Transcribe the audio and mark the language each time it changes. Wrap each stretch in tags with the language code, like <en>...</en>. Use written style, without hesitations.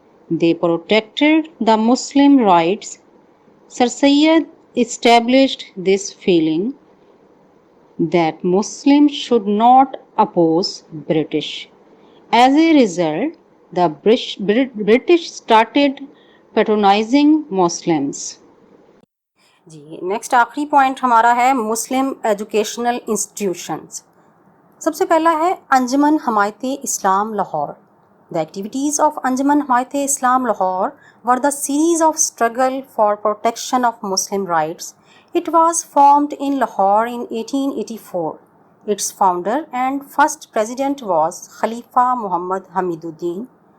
<en>They protected the Muslim rights. Sir Sayyid established this feeling that Muslims should not oppose British. As a result, the British started patronizing Muslims.</en> <ur>جی next آخری point ہمارا ہے مسلم educational institutions. سب سے پہلا ہے انجمن حمایت اسلام Lahore.</ur> <en>The activities of Anjuman Hamayat-e-Islam Lahore were the series of struggle for protection of Muslim rights. It was formed in Lahore in 1884. Its founder and first president was Khalifa Muhammad Hamiduddin.</en>